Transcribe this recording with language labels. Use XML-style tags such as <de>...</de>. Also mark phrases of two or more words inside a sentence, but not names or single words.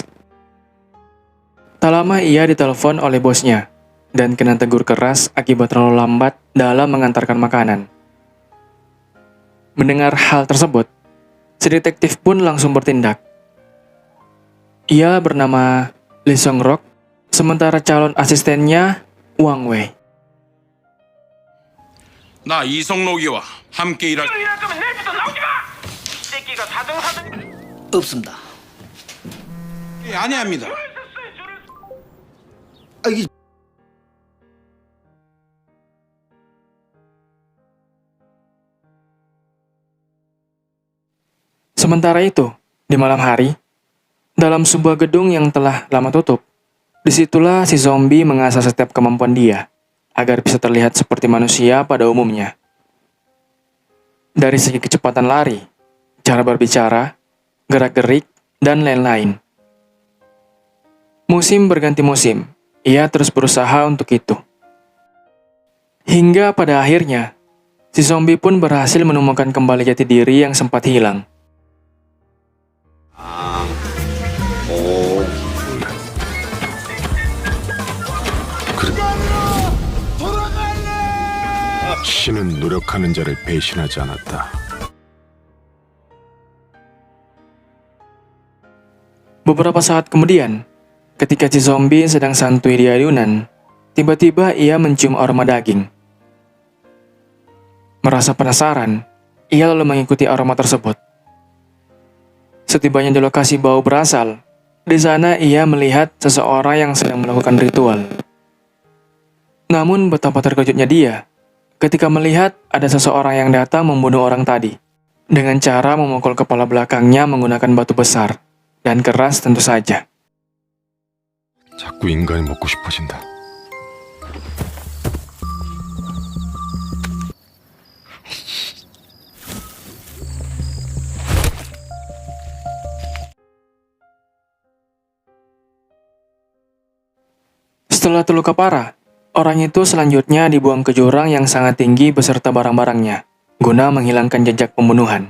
<id>Tak lama ia ditelepon oleh bosnya, dan kena tegur keras akibat terlalu lambat dalam mengantarkan makanan. Mendengar hal tersebut, si detektif pun langsung bertindak. Ia bernama Lee Song-rok, sementara calon asistennya Wang Wei.</id> <ko>나 이성록이와 함께 일할 없습니다. 아니합니다. 이게</ko> <id>Sementara itu, di malam hari, dalam sebuah gedung yang telah lama tutup, disitulah si zombie mengasah setiap kemampuan dia, agar bisa terlihat seperti manusia pada umumnya. dari segi kecepatan lari, cara berbicara, gerak-gerik, dan lain-lain. Musim berganti musim, ia terus berusaha untuk itu. Hingga pada akhirnya, si zombie pun berhasil menemukan kembali jati diri yang sempat hilang.</id> <ko>신은 노력하는 자를 배신하지 않았다.</ko> <id>Beberapa saat kemudian, ketika si zombie sedang santuy di ayunan, tiba-tiba ia mencium aroma daging. Merasa penasaran, ia lalu mengikuti aroma tersebut. Setibanya di lokasi bau berasal, di sana ia melihat seseorang yang sedang melakukan ritual. Namun betapa terkejutnya dia ketika melihat ada seseorang yang datang membunuh orang tadi dengan cara memukul kepala belakangnya menggunakan batu besar dan keras tentu saja.</id> <ko>자꾸 인간이 먹고 싶어진다.</ko> <id>Setelah terluka parah, orang itu selanjutnya dibuang ke jurang yang sangat tinggi beserta barang-barangnya, guna menghilangkan jejak pembunuhan.</id>